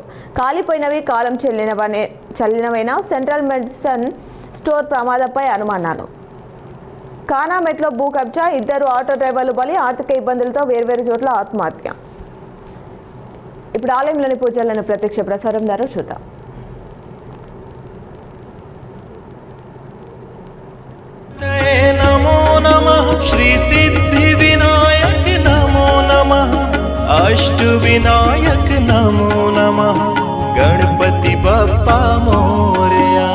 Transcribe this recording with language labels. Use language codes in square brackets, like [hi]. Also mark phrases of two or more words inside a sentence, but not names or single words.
[te] కాలిపోయినవి, కాలం చెల్లినవైనా సెంట్రల్ మెడిసిన్ స్టోర్ ప్రమాదంపై అనుమానాలు. కానామెట్లో భూ కబ్జా, 2 ఆటో డ్రైవర్లు బలి, ఆర్థిక ఇబ్బందులతో వేర్వేరు చోట్ల ఆత్మహత్య. ఇప్పుడు ఆలయంలోని పూజలను ప్రత్యక్ష ప్రసారం ద్వారా చూద్దాం. [sa] नमो नमः श्री सिद्धि विनायक नमो नमः अष्ट विनायक नमो नमः [mr] गणपति बप्पा मोरया।